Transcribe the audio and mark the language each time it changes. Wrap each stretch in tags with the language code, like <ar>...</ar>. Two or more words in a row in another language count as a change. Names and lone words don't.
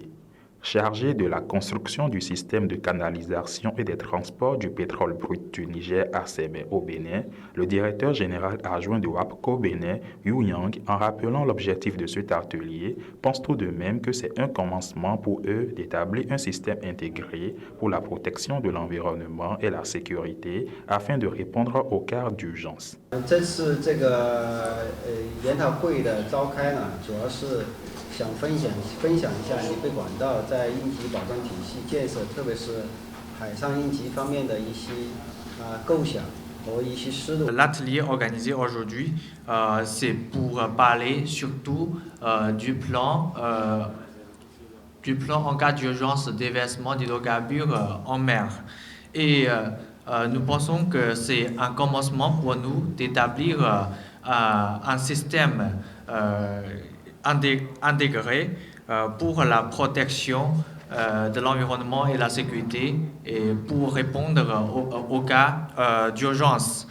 <fr>Chargé de la construction du système de canalisation et des transports du pétrole brut du Niger à Sémé au Bénin, le directeur général adjoint de WAPCO Bénin, Yu Yang, en rappelant l'objectif de cet atelier, pense tout de même que c'est un commencement pour eux d'établir un système intégré pour la protection de l'environnement et la sécurité afin de répondre aux cas d'urgence.</fr> <zh>想分享一下拟备管道在应急保障体系建设，特别是海上应急方面的一些构想和一些思路。</zh> <fr>L'atelier organisé aujourd'hui, c'est pour parler surtout du plan en cas d'urgence déversement d'hydrocarbures en mer. Et nous pensons que c'est un commencement pour nous d'établir un système intégré pour la protection de l'environnement et la sécurité et pour répondre aux cas d'urgence.</fr>